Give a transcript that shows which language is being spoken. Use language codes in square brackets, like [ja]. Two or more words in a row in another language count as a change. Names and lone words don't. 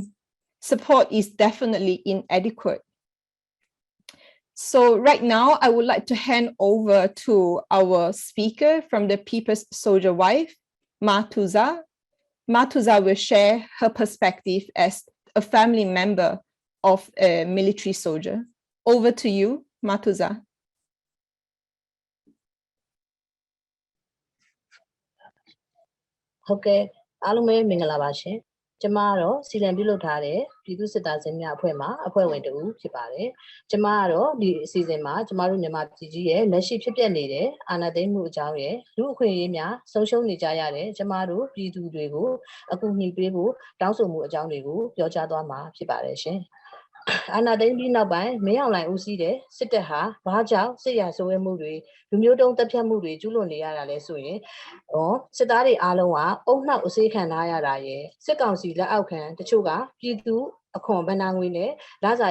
[en] Support is definitely inadequate. So right now, I would like to hand over to our speaker from the People's Soldier Wife, Matuza. Matuza will share her perspective as a family member of a military soldier. Over to you, Matuza. [my] Okay, အားလုံးပဲမင်္ဂလာပါရှင်ကျမကတော့စီလံပြုလုပ်ထားတဲ့ပြည်သူစစ်သားစင်များအဖွဲ့မှာအဖွဲ့ဝင်တူဖြစ်ပါတယ်။ကျမကတော့ဒီအစီအစဉ်မှာကျမတို့မြန်မာ ပြည်ကြီးရဲ့လက်ရှိဖြစ်ပျက်နေတဲ့အာဏာသိမ်းမှုအကြောင်းရယ်လူအခွင့်အရေးများဆုံးရှုံးနေကြရတဲ့ကျမတို့ပြည်သူတွေကိုအကူအညီပေးဖို့တောင်းဆိုမှုအကြောင်းတွေကိုပြောကြားသွားမှာဖြစ်ပါတယ်ရှင်။အာဏာသိမ်းပြီးနောက်ပိုင်းမင်းအောင်လှိုင်ဦးစီးတဲ့စစ်တပ်ဟာဘာကြောင့်စစ်ရာဇဝတ်မှုတွေလူမျိုးတုံးတပ်ဖြတ်မှုတွေကျူးလွန်နေရတာလဲဆိုရင်စစ်သားတွေအားလုံးကအုံနှောက်အစေးခံထားရတာရဲ့စစ်ကောင်စီလက်အောက်ခံတချို့ကပြည်သူအခွန်ဗဏ္ဍာငွေနဲ့လစာ